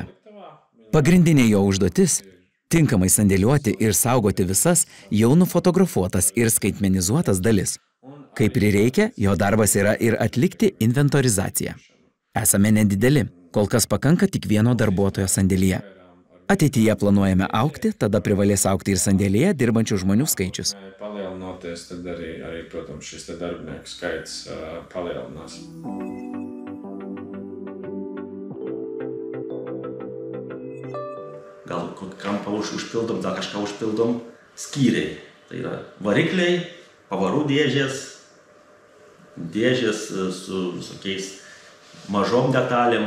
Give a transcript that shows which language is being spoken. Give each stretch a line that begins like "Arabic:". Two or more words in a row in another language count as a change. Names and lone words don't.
Lithuanian: Pagrindinė jo užduotis – tinkamai sandėliuoti ir saugoti visas jau nufotografuotas ir skaitmenizuotas dalis. Kai prireikia, jo darbas yra ir atlikti inventorizaciją. Esame nedideli, kol kas pakanka tik vieno darbuotojo sandėlyje. Ateityje planuojame augti, tada privalės augti ir sandėlyje dirbančių žmonių skaičius.
Latvian: Palielinoties, tad arī, protams, šis darbinieku skaits palielinās.
Lithuanian: Gal kampą užpildom, dar kažką užpildom, skyriai. Tai yra varikliai, pavarų dėžės su visokiais mažom detalėm.